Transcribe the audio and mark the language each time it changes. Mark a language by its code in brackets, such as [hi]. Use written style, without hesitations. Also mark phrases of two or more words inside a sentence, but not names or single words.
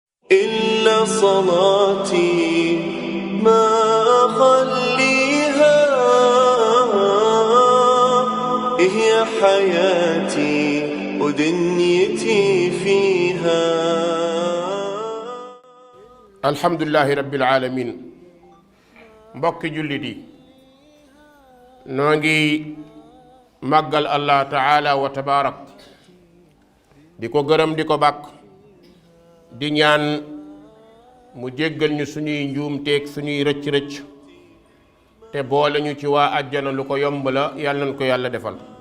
[ar] إلا صلاتي ما أخليها هي حياتي ودنيتي فيها. الحمد لله رب العالمين. [wo] mbokki jullit yi noo ngi màggal [ar] الله تعالى وتبارك [wo] di ko gërëm di ko bàkk di ñaan mu jéggal ñu suñuy njuumteeg suñuy rëcc-rëcc te boole ñu ci waa àjjana lu ko yomb la yàlla nañ ko yàlla defal.